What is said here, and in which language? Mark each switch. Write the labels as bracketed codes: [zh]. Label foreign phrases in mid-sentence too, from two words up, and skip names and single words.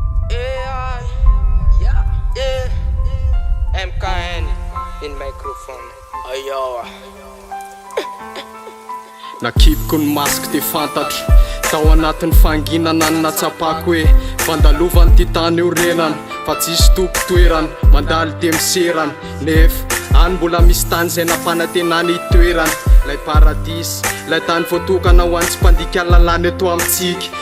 [en] A I, yeah, yeah. M K N in microphone. Ayo. [mg] Nakipiko ny masoko dia fantatro. Tao anatin'ny fanginana ny natsapako hoe fandalovan'ny ty tany io renany, fa tsisy toko toerany, mandalo dia miserany. Nefa any mbola misy tany izay nampanantenana itoerany. Ilay paradisy, ilay tany voatokana ho an'ny tsy mpandika lalàna eto amintsika.